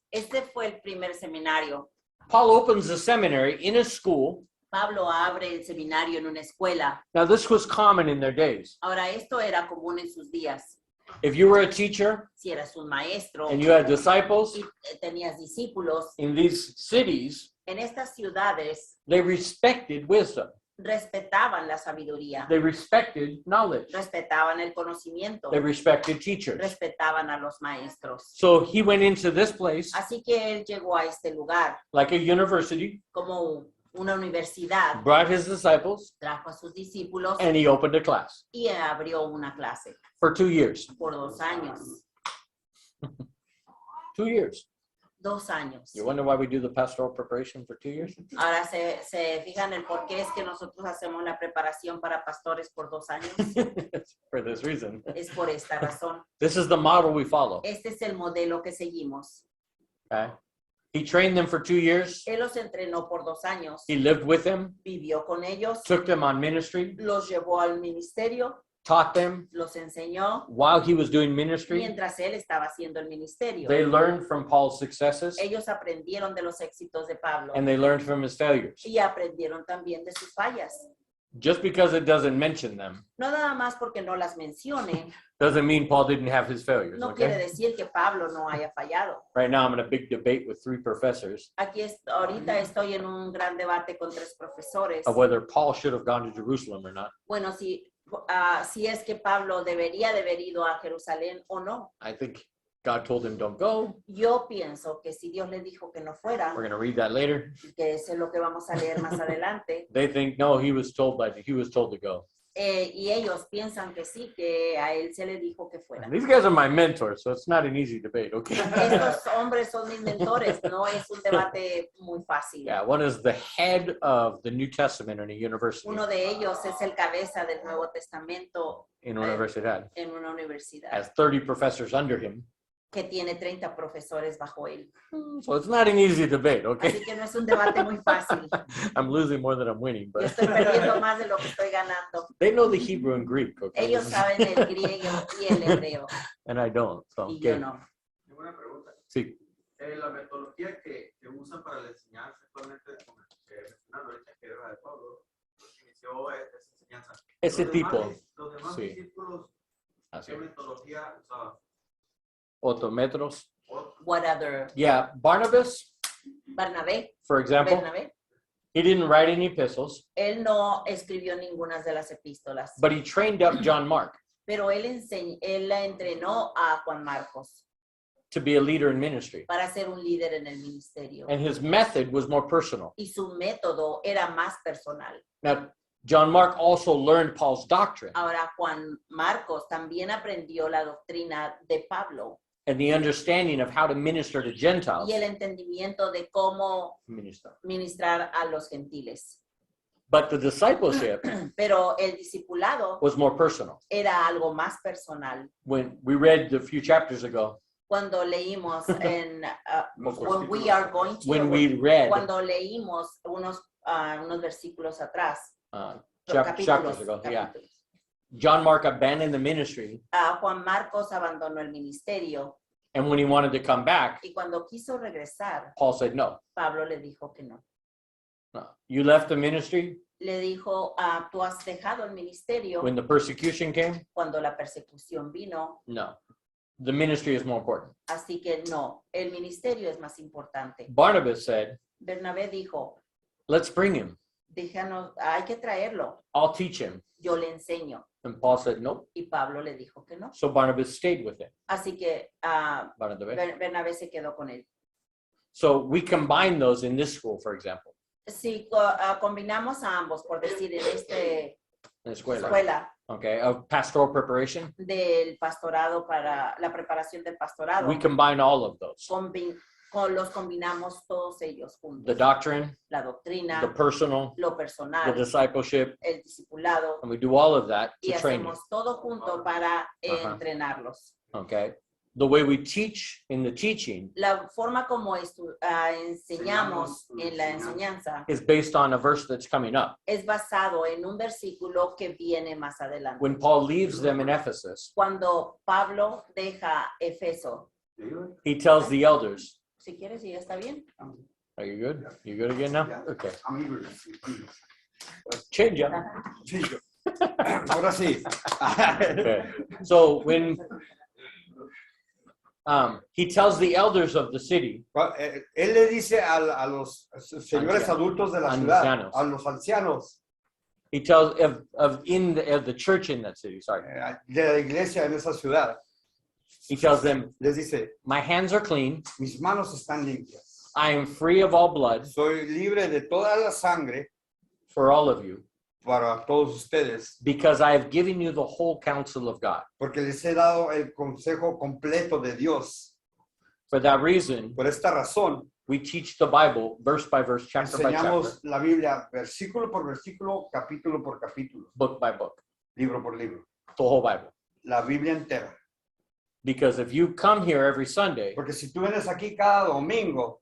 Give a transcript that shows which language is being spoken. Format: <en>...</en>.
<es>Este fue el primer seminario.</es> <en>Paul opens the seminary in a school.</en> <es>Pablo abre el seminario en una escuela.</es> <en>Now this was common in their days.</en> <es>Ahora, esto era común en sus días.</es> <en>If you were a teacher</en> <es>Si eras un maestro</es> <en>and you had disciples</en> <es>y tenías discípulos,</es> <en>in these cities,</en> <es>en estas ciudades</es> <en>they respected wisdom.</en> <es>respetaban la sabiduría,</es> <en>They respected knowledge.</en> <es>respetaban el conocimiento,</es> <en>They respected teachers.</en> <es>respetaban a los maestros.</es> <en>So he went into this place</en> <es>Así que él llegó a este lugar</es> <en>like a university,</en> <es>como una universidad,</es> <en>brought his disciples,</en> <es>trajo a sus discípulos</es> <en>and he opened a class</en> <es>y abrió una clase</es> <en>for 2 years.</en> <es>por 2 años.</es> <en>2 years.</en> <es>2 años.</es> <en>You wonder why we do the pastoral preparation for 2 years?</en> <es>Ahora se fijan el por qué es que nosotros hacemos la preparación para pastores por 2 años.</es> <en>For this reason.</en> <es>Es por esta razón.</es> <en>This is the model we follow.</en> <es>Este es el modelo que seguimos.</es> <en>Okay. He trained them for 2 years.</en> <es>Él los entrenó por 2 años.</es> <en>He lived with them,</en> <es>Vivió con ellos,</es> <en>took them on ministry,</en> <es>los llevó al ministerio,</es> <en>taught them</en> <es>los enseñó</es> <en>while he was doing ministry.</en> <es>mientras él estaba haciendo el ministerio.</es> <en>They learned from Paul's successes</en> <es>Ellos aprendieron de los éxitos de Pablo</es> <en>and they learned from his failures.</en> <es>y aprendieron también de sus fallas.</es> <en>Just because it doesn't mention them</en> <es>No nada más porque no las mencione,</es> <en>doesn't mean Paul didn't have his failures.</en> <es>no quiere</es> <en>Okay?</en> <es>decir que Pablo no haya fallado.</es> <en>Right now, I'm in a big debate with 3 professors</en> <es>Ahorita estoy en un gran debate con 3 profesores.</es> <en>of whether Paul should have gone to Jerusalem or not.</en> <es>Bueno, si es que Pablo debería de haber ido a Jerusalén o no.</es> <en>I think God told him, don't go.</en> <es>Yo pienso que si Dios le dijo que no fuera,</es> <en>We're going to read that later.</en> <es>que eso es lo que vamos a leer más adelante,</es> <en>They think, no, he was told to go.</en> <es>y ellos piensan que sí, que a él se le dijo que fuera.</es> <en>And these guys are my mentors, so it's not an easy debate, okay?</en> <es>Estos hombres son mis mentores, no es un debate muy fácil.</es> <en>Yeah, one is the head of the New Testament in a university,</en> <es>Uno de ellos es el cabeza del Nuevo Testamento</es> <en>in universidad,</en> <es>en una universidad,</es> <en>has 30 professors under him.</en> <es>que tiene 30 profesores bajo él.</es> <en>So it's not an easy debate, okay?</en> <es>Así que no es un debate muy fácil.</es> <en>I'm losing more than I'm winning,</en> <es>Yo</es> <en>but</en> <es>estoy perdiendo más de lo que estoy ganando.</es> <en>they know the Hebrew and Greek, okay?</en> <es>Ellos saben el griego y el hebreo,</es> <en>And I don't, so,</en> <es>y yo</es> <en>okay.</en> <es>no. Tengo una pregunta. Sí, La metodología que usan para la enseñanza actualmente, como que mencionaron ahorita que era de Pablo, pues inició esa enseñanza. ese Los tipo, demás- Los demás sí. discípulos, así, ¿qué metodología usaban? otometros.</es> <en>What other? Yeah, Barnabas,</en> <es>Bernabé,</es> <en>for example,</en> <es>Bernabé,</es> <en>He didn't write any epistles,</en> <es>Él no escribió ninguna de las epístolas,</es> <en>but he trained up John Mark</en> <es>pero él la entrenó a Juan Marcos</es> <en>to be a leader in ministry.</en> <es>para ser un líder en el ministerio.</es> <en>And his method was more personal.</en> <es>Y su método era más personal.</es> <en>Now, John Mark also learned Paul's doctrine</en> <es>Ahora, Juan Marcos también aprendió la doctrina de Pablo</es> <en>and the understanding of how to minister to Gentiles.</en> <es>y el entendimiento de cómo</es> <en>Minister.</en> <es>ministrar a los gentiles.</es> <en>But the discipleship</en> <es>Pero el discipulado</es> <en>was more personal.</en> <es>era algo más personal.</es> <en>When we read a few chapters ago,</en> <es>Cuando leímos</es> <en>when we are going to, when we read</en> <es>cuando leímos unos versículos atrás,</es> <en>chapters ago, yeah,</en> <es>capítulos.</es> <en>John Mark abandoned the ministry,</en> <es>Juan Marcos abandonó el ministerio</es> <en>and when he wanted to come back,</en> <es>y cuando quiso regresar,</es> <en>Paul said, no,</en> <es>Pablo le dijo que no.</es> <en>no. You left the ministry</en> <es>Le dijo, tú has dejado el ministerio</es> <en>when the persecution came?</en> <es>cuando la persecución vino,</es> <en>No. The ministry is more important.</en> <es>así que no, el ministerio es más importante.</es> <en>Barnabas said,</en> <es>Bernabé dijo,</es> <en>let's bring him.</en> <es>hay que traerlo,</es> <en>I'll teach him.</en> <es>yo le enseño.</es> <en>And Paul said, nope.</en> <es>Y Pablo le dijo que no.</es> <en>So Barnabas stayed with him.</en> <es>Así que</es> <en>Barnabas.</en> <es>Bernabé se quedó con él.</es> <en>So we combine those in this school, for example,</en> <es>Si combinamos a ambos, por decir, en esta</es> <en>in the escuela,</en> <es>escuela</es> <en>okay, of pastoral preparation,</en> <es>del pastorado para la preparación del pastorado,</es> <en>we combine all of those.</en> <es>los combinamos todos ellos juntos.</es> <en>The doctrine,</en> <es>La doctrina,</es> <en>the personal,</en> <es>lo</es> <en>the</en> <es>personal,</es> <en>discipleship,</en> <es>el discipulado,</es> <en>and we do all of that</en> <es>y</es> <en>to train you,</en> <es>hacemos todo junto para Ajá. entrenarlos.</es> <en>okay? The way we teach in the teaching</en> <es>La forma como enseñamos en la enseñanza</es> <en>is based on a verse that's coming up.</en> <es>es basado en un versículo que viene más adelante.</es> <en>When Paul leaves them in Ephesus,</en> <es>Cuando Pablo deja Efeso,</es> <en>he tells the elders,</en> <es>si quieres, ¿ya está bien?</es> <en>are you good? You good again now? Yeah. Okay. I'm eager to see. Change up.</en> <es>Sí, yo. Ahora sí.</es> <en>Okay. So when he tells the elders of the city,</en> <es>Él le dice a los señores adultos de la ciudad, Ancianos. a los ancianos</es> <en>he tells of the church in that city, sorry.</en> <es>de la iglesia en esa ciudad,</es> <en>He tells them,</en> <es>les dice,</es> <en>my hands are clean.</en> <es>mis manos están limpias.</es> <en>I am free of all blood</en> <es>Soy libre de toda la sangre</es> <en>for all of you</en> <es>para todos ustedes,</es> <en>because I have given you the whole counsel of God.</en> <es>porque les he dado el consejo completo de Dios.</es> <en>For that reason,</en> <es>Por esta razón,</es> <en>we teach the Bible verse by verse, chapter by chapter,</en> <es>enseñamos la Biblia versículo por versículo, capítulo por capítulo,</es> <en>book by book,</en> <es>libro por libro,</es> <en>the whole Bible.</en> <es>la Biblia entera.</es> <en>Because if you come here every Sunday</en> <es>Porque si tú vienes aquí cada domingo</es>